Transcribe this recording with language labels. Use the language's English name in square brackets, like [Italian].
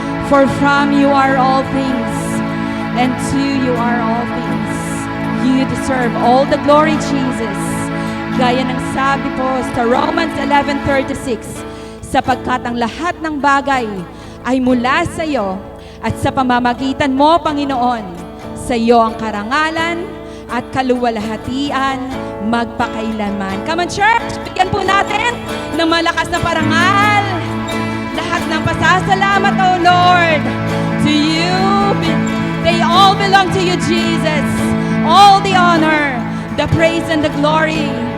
[English] For from you are all things, and to you are all things. You deserve all the glory, Jesus. [Filipino] Gaya ng sabi po sa Romans 11:36, sapagkat ang lahat ng bagay ay mula sa iyo, at sa pamamagitan mo, Panginoon, sa iyo ang karangalan at kaluwalhatian magpakailanman. [English] Come on, church! [Filipino] Bigyan po natin ng malakas na parangal. Lahat ng pasasalamat, [English] O Lord, to you. They all belong to you, Jesus. All the honor, the praise, and the glory.